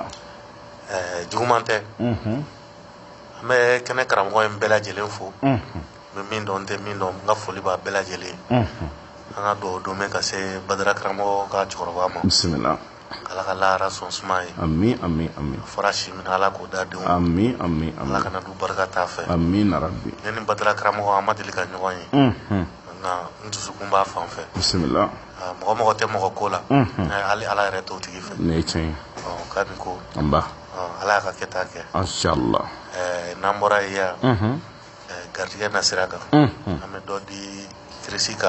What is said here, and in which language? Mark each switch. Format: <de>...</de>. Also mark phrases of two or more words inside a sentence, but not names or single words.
<bm>juguman tɛ an bɛ kɛnɛ karamɔgɔ in bɛɛ lajɛlen fo n bɛ min dɔn n tɛ min dɔn n ka foli b'a bɛɛ lajɛlen an ka dugawu don bɛ ka se Badara karamɔgɔ ka cɛkɔrɔba ma bisimila Ala ka lahara sɔn suma ye amin amin amin a fɔra si min Ala k'o da denw amin amin Ala amin kana du barika t'a fɛ</bm> <ar>آمين ربي</ar> <bm>ne ni Badara karamɔgɔ an ma deli ka ɲɔgɔn ye nka n dusukun b'a fan fɛ bisimila mɔgɔ mɔgɔ tɛ mɔgɔ ko la hali Ala yɛrɛ t'o tigi fɛ ne ye tiɲɛ ye kabini ko anba Ala y'a ka kɛta kɛ inshallah n'an bɔra yen yan garijɛgɛ na sira kan an bɛ dɔ di Tirisi kan</bm>